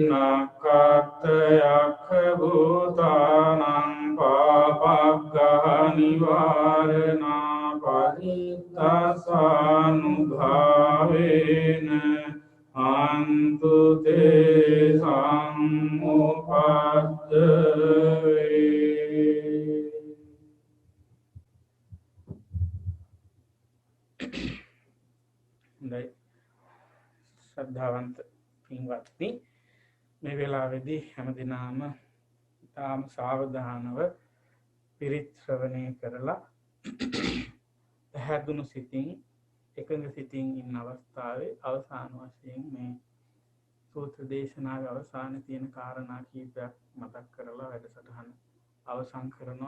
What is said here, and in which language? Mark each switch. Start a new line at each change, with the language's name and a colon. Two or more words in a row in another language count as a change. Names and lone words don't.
Pali: නක්ඛත් යක්ඛ භූතානං පාපග්ගහනිවාරණා පරිත්තසානුභාවේන හන්තු තේ සම්උපද්දවේ.
Sinhala: හොඳයි ශ්‍රද්ධාවන්ත පින්වත්නි, මේ වෙලාවේදී හැමදිනාම තාම සාවධානව පිරිත් ශ්‍රවණය කරලා පැහැදුණු සිතින් එකඟ සිතින් ඉන්න අවස්ථාවේ අවසාන වශයෙන් මේ සූත්‍ර දේශනාවේ අවසානයේ තියෙන කාරණා කීපයක් මතක් කරලා වැඩසටහන අවසන් කරනවා.